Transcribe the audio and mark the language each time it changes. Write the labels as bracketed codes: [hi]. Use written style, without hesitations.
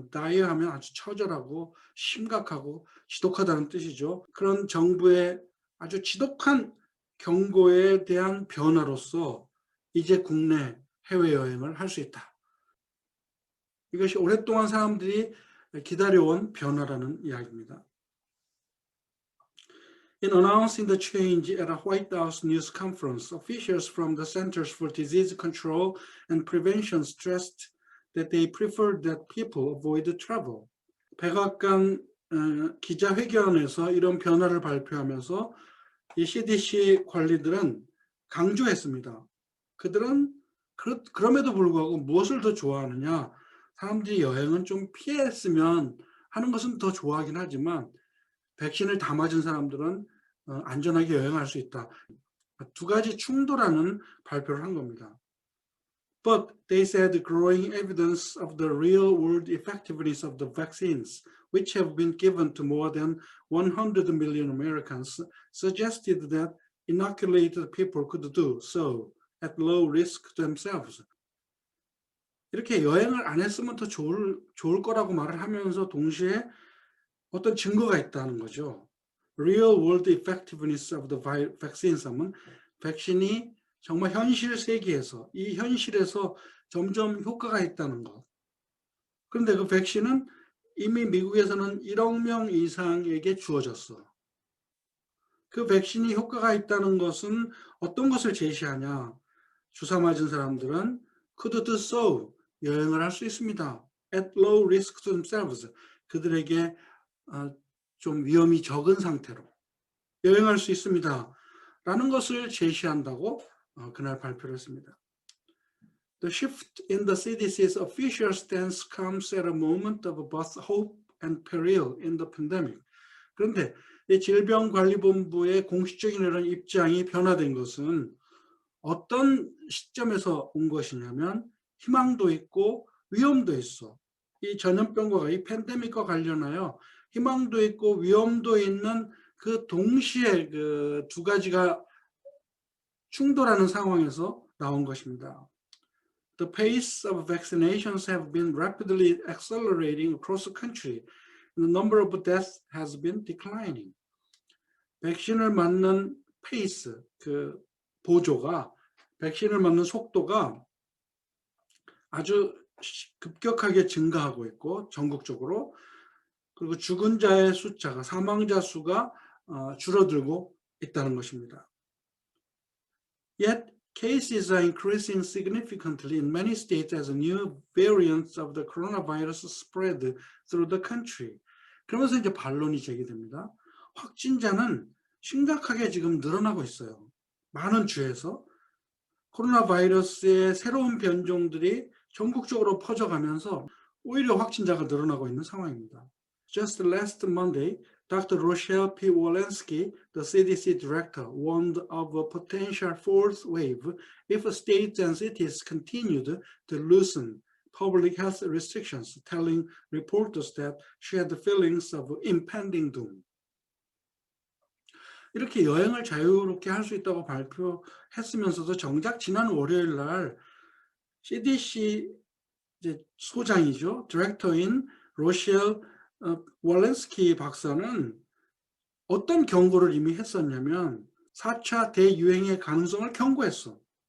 [ko] dire 하면 아주 처절하고 심각하고 지독하다는 뜻이죠. 그런 정부의 아주 지독한 경고에 대한 변화로서 이제 국내 해외여행을 할 수 있다. 이것이 오랫동안 사람들이 기다려온 변화라는 이야기입니다. [en] In announcing the change at a White House news conference, officials from the Centers for Disease Control and Prevention stressed that they preferred that people avoid travel. [ko] 백악관 기자회견에서 이런 변화를 발표하면서 이 CDC 관리들은 강조했습니다. 그들은 그럼에도 불구하고 무엇을 더 좋아하느냐? 사람들이 여행은 좀 피했으면 하는 것은 더 좋아하긴 하지만 백신을 다 맞은 사람들은 안전하게 여행할 수 있다. 두 가지 충돌하는 발표를 한 겁니다. [en] But they said growing evidence of the real-world effectiveness of the vaccines, which have been given to more than 100 million Americans, suggested that inoculated people could do so at low risk themselves. [ko] 이렇게 여행을 안 했으면 더 좋을 거라고 말을 하면서 동시에 어떤 증거가 있다는 거죠. [en] Real world effectiveness of the vaccines [ko] 하면 백신이 정말 현실 세계에서 이 현실에서 점점 효과가 있다는 것. 그런데 그 백신은 이미 미국에서는 1억 명 이상에게 주어졌어. 그 백신이 효과가 있다는 것은 어떤 것을 제시하냐? 주사 맞은 사람들은 [en] could do so, [ko] 여행을 할 수 있습니다. [en] at low risk to themselves, [ko] 그들에게 좀 위험이 적은 상태로 여행할 수 있습니다. 라는 것을 제시한다고 그날 발표를 했습니다. [en] The shift in the CDC's official stance comes at a moment of both hope and peril in the pandemic. [ko] 그런데 이 질병관리본부의 공식적인 이런 입장이 변화된 것은 어떤 시점에서 온 것이냐면 희망도 있고 위험도 있어. 이 전염병과 이 팬데믹과 관련하여 희망도 있고 위험도 있는 그 동시에 그 두 가지가 충돌하는 상황에서 나온 것입니다. [en] The pace of vaccinations have been rapidly accelerating across the country. The number of deaths has been declining. [ko] 백신을 맞는 페이스, 그 보조가, 백신을 맞는 속도가 아주 급격하게 증가하고 있고 전국적으로, 그리고 죽은 자의 숫자가, 사망자 수가 줄어들고 있다는 것입니다. [en] Yet cases are increasing significantly in many states as new variants of the coronavirus spread through the country. [ko] 그러면서 이제 반론이 제기됩니다. 확진자는 심각하게 지금 늘어나고 있어요. 많은 주에서 코로나 바이러스의 새로운 변종들이 전국적으로 퍼져가면서 오히려 확진자가 늘어나고 있는 상황입니다. [en] Just last Monday, Dr. Rochelle P. Walensky, the CDC director, warned of a potential fourth wave if states and cities continued to loosen public health restrictions, telling reporters that she had feelings of impending doom. [ko] 이렇게 여행을 자유롭게 할 수 있다고 발표했으면서도 정작 지난 월요일 날 CDC 이제 소장이죠. 디렉터인 로셸 월렌스키 박사는 어떤 경고를 이미 했었냐면 4차 대유행의 가능성을 경고했어.